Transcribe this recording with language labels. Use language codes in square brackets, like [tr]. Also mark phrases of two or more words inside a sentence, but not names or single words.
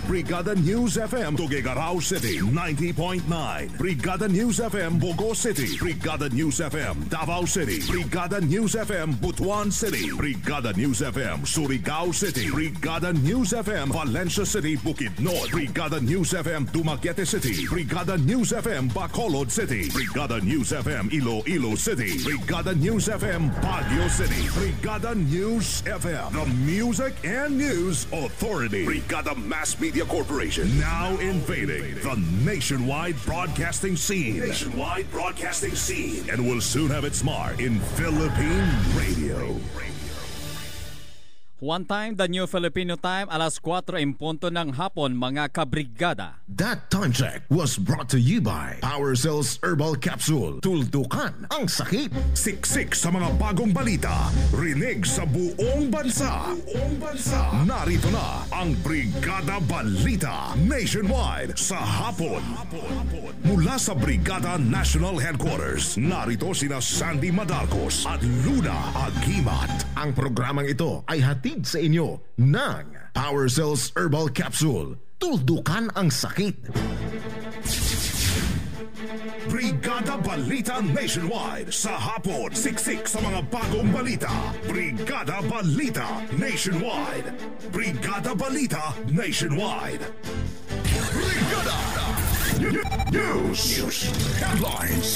[en] Brigada News FM Tuguegarao City, 90.9 Brigada News FM Bogo City, Brigada News FM Davao City, Brigada News FM Butuan City, Brigada News FM Surigao City, Brigada News FM Valencia City, Bukidnon, Brigada News FM Dumaguete City, Brigada News FM Bacolod City, Brigada News FM Iloilo City, Brigada News FM Baguio City, Brigada News FM, the music and news authority. Brigada Mass Media Corporation, now invading the nationwide broadcasting scene. And will soon have its mark in Philippine radio. One time, the New Filipino Time, [tl] alas 4 [es] en punto [tl] ng hapon, mga kabrigada. [en] That time check was brought to you by Power Cells Herbal Capsule. [tl] Tuldukan ang sakit. Siksik sa mga bagong balita. Rinig sa buong bansa. Narito na ang Brigada Balita Nationwide sa hapon. Mula sa Brigada National Headquarters, narito sina Sandy Madarcos at Luna Agimat. Ang programang ito ay hatid sa inyo ng Power Cells Herbal Capsule. Tuldukan ang sakit. Brigada Balita Nationwide sa hapon. Siksik sa mga bagong balita. Brigada Balita Nationwide. Brigada Balita Nationwide. Brigada News Headlines.